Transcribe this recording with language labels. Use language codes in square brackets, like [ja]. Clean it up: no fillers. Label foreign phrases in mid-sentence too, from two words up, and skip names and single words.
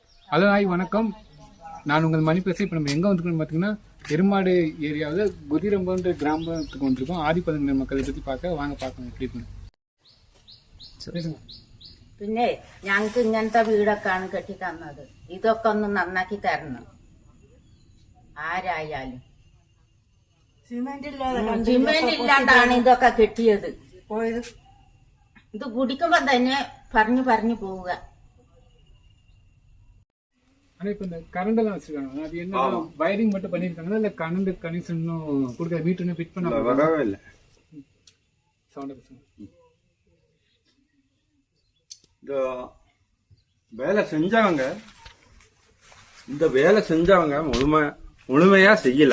[ta] ஹலோ ஹாய் வணக்கம். நான் உங்கள் மணி பேசி. இப்போ நம்ம எங்கே வந்துருக்கோம்னு பார்த்தீங்கன்னா எருமாடு ஏரியாவில் குதிரம்பன்ற கிராமத்துக்கு வந்திருக்கோம். ஆதிப்பதங்க மக்களை பற்றி பார்க்க வாங்க பார்க்கணும் எப்படி இருக்குன்னு. [ml] പിന്നെ ഞങ്ങൾക്ക് ഇങ്ങനത്തെ വീടൊക്കെയാണ് കെട്ടി തന്നത്. ഇതൊക്കെ ഒന്ന് നന്നാക്കി തരണം ആരായാലും. സിമെന്റ് ഇല്ലാണ്ടാണ് ഇതൊക്കെ കെട്ടിയത്. ഇത് കുടിക്കുമ്പോ തന്നെ പറഞ്ഞു പറഞ്ഞു പോവുക. [ta] ஆனால் இப்போ இந்த கரண்டெல்லாம் வச்சுருக்காங்க, அது என்ன வயரிங் மட்டும் பண்ணியிருக்காங்களா இல்லை கரண்ட் கனெக்ஷனும் கொடுக்குற மீட்டர்னு ஃபிட் பண்ண வரவே இல்லை. சவுண்ட் இந்த வேலை செஞ்சவங்க முழுமையா செய்யல.